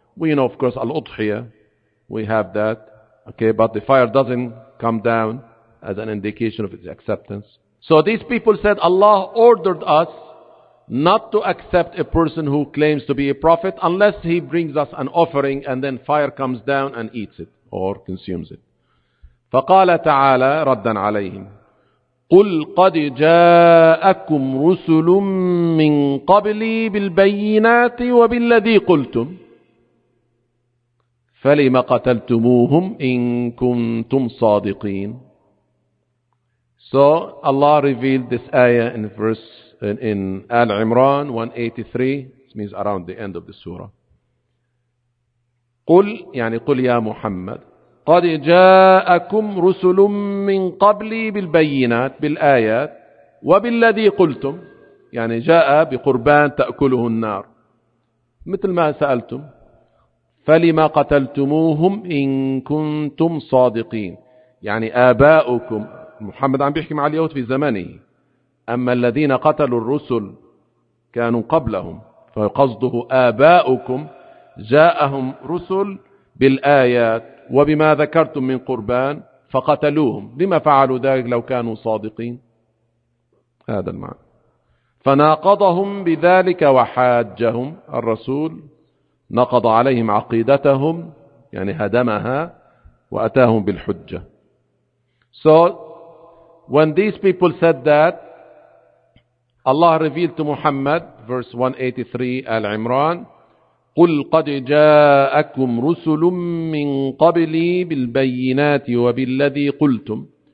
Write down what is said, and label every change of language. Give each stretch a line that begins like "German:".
English: We know, of course, al-udhiya, we have that, okay, but the fire doesn't come down as an indication of its acceptance. So these people said, Allah ordered us not to accept a person who claims to be a prophet unless he brings us an offering and then fire comes down and eats it or consumes it.
Arabic: فقال تعالى ردا عليهم قل قد جاءكم رسل من قبلي بالبينات وبالذي قلتم فلم قتلتموهم إن كنتم صادقين.
English: So Allah revealed this ayah in verse in Al Imran 183. It means around the end of the surah.
Arabic: قل يعني قل يا محمد قد جاءكم رسل من قبلي بالبينات بالآيات وبالذي قلتم يعني جاء بقربان تأكله النار مثل ما سألتم فلما قتلتموهم إن كنتم صادقين يعني آباؤكم محمد عم بيحكي مع اليهود في زمنه أما الذين قتلوا الرسل كانوا قبلهم فقصده آباؤكم جاءهم رسل بالآيات وبما ذكرتم من قربان فقتلوهم لما فعلوا ذلك لو كانوا صادقين هذا المعنى فناقضهم بذلك وحاجهم الرسول نقض عليهم عقيدتهم يعني هدمها وأتاهم بالحجة.
English: So when these people said that Allah revealed to Muhammad verse 183 Al-Imran
Arabic: قل قد جاءكم رسل من قبلي بالبينات وبالذي قلتم.